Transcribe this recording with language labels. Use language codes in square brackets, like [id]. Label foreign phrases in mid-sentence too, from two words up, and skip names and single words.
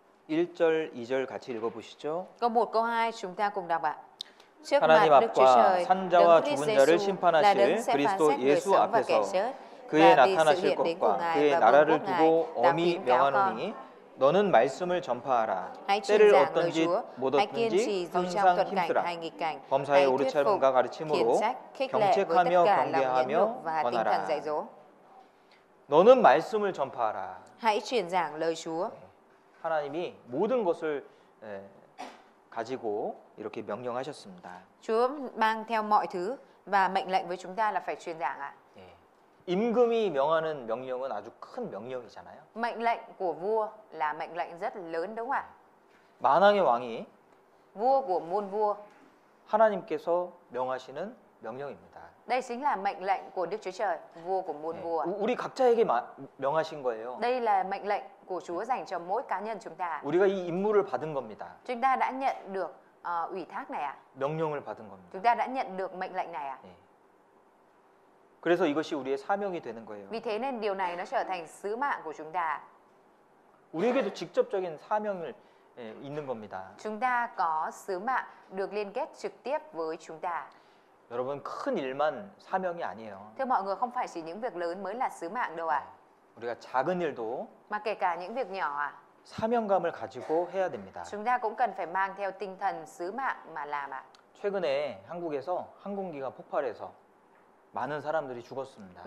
[ko] 1절, 2절 같이 읽어보시죠. [vi] Câu 1, câu 2 chúng ta cùng đọc ạ. Trước mặt [ko] 하나님 [vi] Đức Chúa [ko] 앞과 [vi] Trời, [ko] 산자와 [vi] Đấng Christ [ko] 죽은 자를 [vi] Giêsu là Đấng [ko] 심판하실 [vi] sẽ phán [ko] 그리스도 [vi] xét người [ko] 예수 [vi] sống và kẻ [ko] 앞에서 [vi] chết. [ko] 그의 [vi] Và vì sự [ko] 나타나실 [vi] hiện đến của [ko] 것과 [vi] Ngài [ko] 그의 [vi] và vương [ko] 나라를 [vi] quốc Ngài, [ko] 두고 [vi] ta [ko] 엄히 [vi] khuyến cáo con. [ko] 명하노니 너는 말씀을 전파하라. [vi] Hãy truyền [ko] 때를 [vi] giảng lời [ko] 어떤지 [vi] Chúa, [ko] 못 [vi] hãy kiên trì [ko] 얻든지 [vi] dù trong [ko] 항상 [vi] thuận cảnh [ko] 힘쓰라. [vi] hay nghịch cảnh. [ko] 범사에 [vi] Hãy [ko] 오르 [vi] thuyết phục, [ko] 참음과 [vi] khiển [ko] 가르침으로 [vi] trách, khích lệ với tất [ko] 경책하며 [vi] cả lòng nhẫn nhục [ko] 경계하며 [vi] và tinh thần dạy [ko] 권하라. [vi] dỗ. [ko] 너는 말씀을 전파하라. [vi] Hãy truyền giảng lời Chúa. [ko] 하나님이 모든 것을 가지고 이렇게 명령하셨습니다. [vi] Chúa mang theo mọi thứ và mệnh lệnh với chúng ta là phải truyền giảng ạ. [ko] 예. 임금이 명하는 명령은 아주 큰 명령이잖아요. [vi] Mệnh lệnh của vua là mệnh lệnh rất lớn đúng không ạ? [ko] 만왕의 왕이 [vi] Vua của muôn vua. [ko] 하나님께서 명하시는 명령입니다. [vi] Đây chính là mệnh lệnh của Đức Chúa Trời, vua của muôn [ko] 예. [vi] vua. [ko] 우리 각자에게 명하신 거예요. [vi] Đây là mệnh lệnh của Chúa dành cho mỗi cá nhân chúng ta. [ko] 우리가 이 임무를 받은 겁니다. [vi] Chúng ta đã nhận được ủy thác này ạ. [ko] 명령을 받은 겁니다. [vi] Chúng ta đã nhận được mệnh lệnh này ạ. [ko] 예. 그래서 이것이 우리의 사명이 되는 거예요. [vi] Vì thế nên điều này nó trở thành sứ mạng của chúng ta. [ko] 우리에게도 직접적인 사명을 있는 겁니다. [vi] Chúng ta có sứ mạng được liên kết trực tiếp với chúng ta. [ko] 여러분 큰 일만 사명이 아니에요. [vi] Thưa mọi người, không phải chỉ những việc lớn mới là sứ mạng đâu ạ. [ko] 우리가 작은 일도 [vi] Mà kể cả những việc nhỏ ạ. [ko] 사명감을 가지고 해야 됩니다. [vi] Chúng ta cũng cần phải mang theo tinh thần sứ mạng mà làm ạ. [ko] 최근에 한국에서 항공기가 폭발해서 많은 사람들이 죽었습니다.